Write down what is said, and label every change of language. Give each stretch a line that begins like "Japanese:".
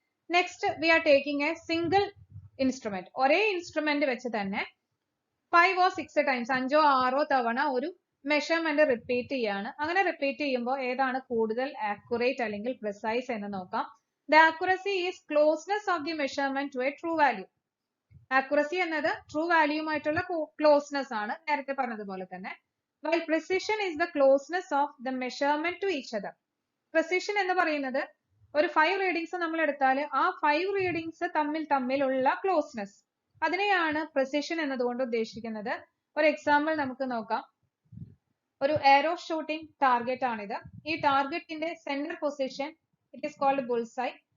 English: Next we are taking a single instrument.
Malayalam: ഒരേ instrument വെച്ച് തന്നെ 5 or 6 ടൈംസ്, 5 or 6 തവണ ഒരു മെഷർമെന്റ് റിപ്പീറ്റ് ചെയ്യാണ്. അങ്ങനെ റിപ്പീറ്റ് ചെയ്യുമ്പോൾ ഏതാണ് കൂടുതൽ ആക്യുറേറ്റ് അല്ലെങ്കിൽ പ്രിസൈസ് എന്ന് നോക്കാം.
English: The accuracy is closeness of the measurement to a true value.
Malayalam: Accuracy എന്നത് ട്രൂ വാല്യൂമായിട്ടുള്ള ക്ലോസ്നെസ് ആണ്, നേരത്തെ പറഞ്ഞതുപോലെ തന്നെ.
English: while precision is the closeness of the measurement to each other.
Malayalam: Precision എന്ന് പറയുന്നത് ഒരു 5 റീഡിങ്സ് നമ്മൾ എടുത്താൽ ആ 5 റീഡിങ്സ് തമ്മിലുള്ള ക്ലോസ്നെസ്, അതിനെയാണ് precision എന്നതുകൊണ്ട് ഉദ്ദേശിക്കുന്നത്. ഒരു എക്സാമ്പിൾ നമുക്ക് നോക്കാം. ഒരു എയറോ ഷൂട്ടിംഗ് ടാർഗറ്റ് ആണിത്. ഈ ടാർഗറ്റിന്റെ centre position
English: It is called bullseye.